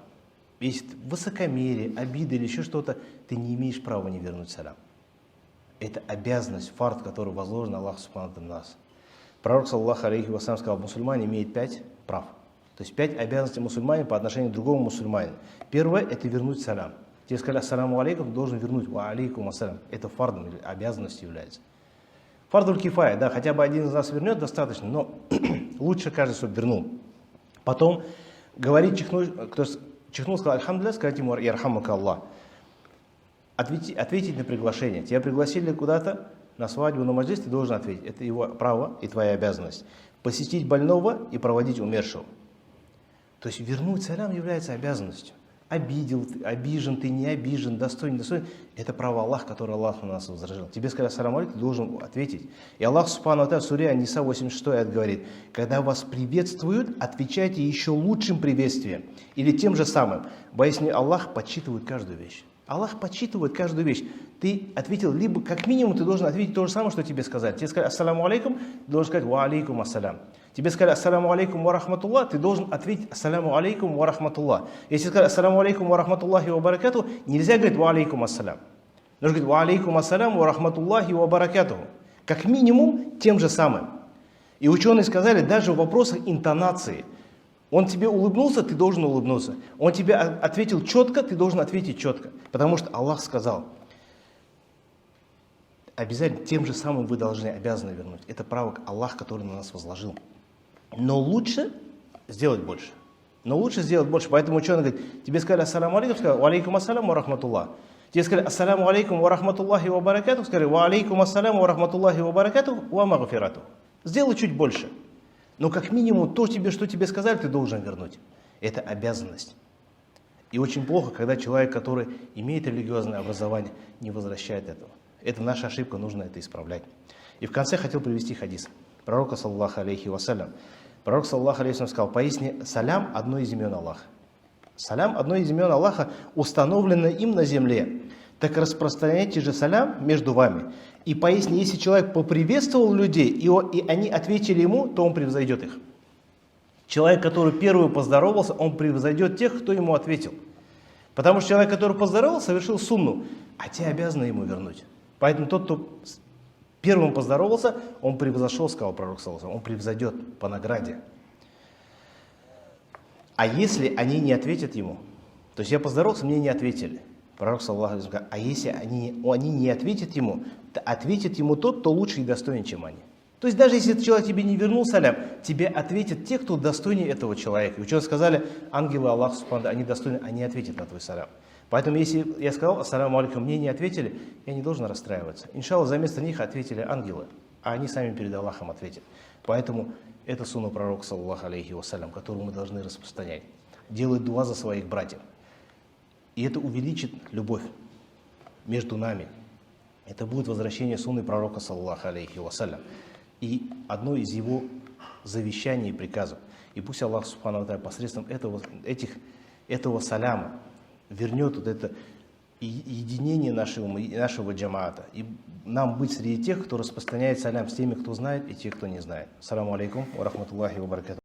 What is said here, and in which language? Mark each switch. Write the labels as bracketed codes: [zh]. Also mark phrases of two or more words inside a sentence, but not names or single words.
[ru] Если высокомерие, обида или еще что-то, ты не имеешь права не вернуть салям. Это обязанность, фард, который возложен [ar] الله سبحانه [ru] на нас. Пророк, [ar] صلى الله عليه وسلم, [ru] сказал: мусульманин имеет 5 прав. То есть 5 обязанностей мусульманина по отношению к другому мусульманину. Первое – это вернуть салям. Тебе сказали: [ar] السلام عليكم, [ru] ты должен вернуть. [ar] وعليكم السلام. [ru] Это фардом, обязанностью является. [ar] فرض الكفاية, [ru] да, хотя бы один из нас вернет, достаточно, но лучше каждый, чтобы вернул. Потом говорить, кто чихнул, сказал: альхамдулилля, сказать ему: [ar] يرحمك الله. [ru] Ответить на приглашение. Тебя пригласили куда-то, на свадьбу, на маджлис, ты должен ответить. Это его право и твоя обязанность. Посетить больного и проводить умершего. То есть вернуть салям является обязанностью. Обидел, обижен ты, не обижен, достоин, недостоин. Это право Аллаха, которое Аллах на нас возложил. Тебе сказали: [ar] السلام عليكم, [ru] ты должен ответить. И [ar] الله سبحانه وتعالى [ru] в суре Ан-Ниса 86 аят говорит: когда вас приветствуют, отвечайте еще лучшим приветствием. Или тем же самым. Боясь не Аллах подсчитывает каждую вещь. Аллах подсчитывает каждую вещь. Ты ответил, либо как минимум ты должен ответить то же самое, что тебе сказали. Тебе сказали: [ar] السلام عليكم, [ru] ты должен сказать: [ar] وعليكم السلام. [ru] Тебе сказали: [ar] السلام عليكم ورحمة الله, [ru] ты должен ответить: [ar] السلام عليكم ورحمة الله. [ru] Если сказали: [ar] السلام عليكم ورحمة الله وبركاته, [ru] нельзя говорить: [ar] وعليكم السلام. [ru] Нужно говорить: [ar] وعليكم السلام ورحمة الله وبركاته. [ru] Как минимум тем же самым. И ученые сказали, даже в вопросах интонации, Он тебе улыбнулся, ты должен улыбнуться. Он тебе ответил четко, ты должен ответить четко. Потому что Аллах сказал, обязательно тем же самым вы обязаны вернуть. Это право Аллах, который на нас возложил. Но лучше сделать больше. Поэтому ученый говорит, тебе сказали [ar] السلام عليكم, [ru] сказали [ar] وعليكم السلام ورحمة الله. [ru] Тебе сказали [ar] السلام عليكم ورحمة الله وبركاته, [ru] сказали [ar] وعليكم السلام ورحمة الله وبركاته ومغفرته. [ru] Сделай чуть больше. Но как минимум то, что тебе сказали, ты должен вернуть. Это обязанность. И очень плохо, когда человек, который имеет религиозное образование, не возвращает этого. Это наша ошибка, нужно это исправлять. И в конце хотел привести хадис пророка, [ar] صلى الله عليه وسلم. [ru] Пророк, [ar] صلى الله عليه وسلم, [ru] сказал, поистине салям одно из имен Аллаха. Салям одно из имен Аллаха, установлено им на земле. Так распространяйте же салям между вами. И поясни, если человек поприветствовал людей, и они ответили ему, то он превзойдет их. Человек, который первый поздоровался, он превзойдет тех, кто ему ответил. Потому что человек, который поздоровался, совершил сунну, а те обязаны ему вернуть. Поэтому тот, кто первым поздоровался, он превзошел, сказал пророк, он превзойдет по награде. А если они не ответят ему, то есть я поздоровался, мне не ответили. Пророк, [ar] صلى الله عليه وسلم, [ru] а если они не ответят ему, то ответит ему тот, кто лучше и достойнее, чем они. То есть даже если этот человек тебе не вернул салям, тебе ответят те, кто достойнее этого человека. И ученые сказали, ангелы Аллаха, они достойны, они ответят на твой салям. Поэтому если я сказал [ar] السلام عليكم, [ru] мне не ответили, я не должен расстраиваться. Иншаллах, за место них ответили ангелы, а они сами перед Аллахом ответят. Поэтому это сунна пророка, [ar] صلى الله عليه وسلم, [ru] которую мы должны распространять. Делать дуа за своих братьев. И это увеличит любовь между нами. Это будет возвращение сунны пророка, [ar] صلى الله عليه وسلم. [ru] И одно из его завещаний и приказов. И пусть [ar] الله سبحانه وتعالى, [ru] посредством этого саляма вернет вот это единение нашего джамаата. И нам быть среди тех, кто распространяет салям с теми, кто знает, и тех, кто не знает. [ar] السلام عليكم ورحمة الله وبركاته.